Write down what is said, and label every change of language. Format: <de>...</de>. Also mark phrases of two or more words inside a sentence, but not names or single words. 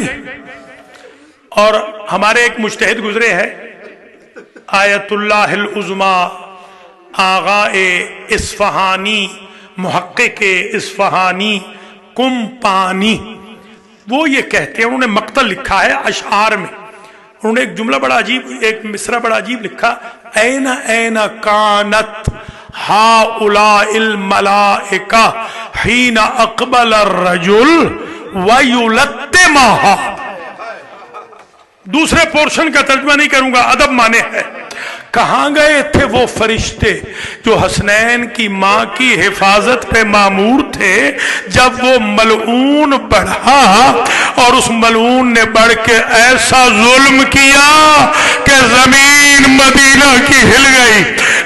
<ur>اور ہمارے ایک مجتہد گزرے ہیں، آیت اللہ العظمی آغا اصفہانی، محقق اصفہانی کمپانی، وہ یہ کہتے ہیں، انہوں نے مقتل لکھا ہے اشعار میں. انہوں نے ایک جملہ بڑا عجیب، ایک مصرع بڑا عجیب لکھا،</ur> <ar>این این کانت ہاؤلاء الملائکہ حین اقبل الرجل ویلتمہا.</ar> <ur>دوسرے پورشن کا ترجمہ نہیں کروں گا، ادب مانے ہے کہاں گئے تھے وہ فرشتے جو حسنین کی ماں کی حفاظت پہ مامور تھے جب وہ ملعون بڑھا اور اس ملعون نے بڑھ کے ایسا ظلم کیا کہ زمین مدینہ کی ہل گئی.</ur>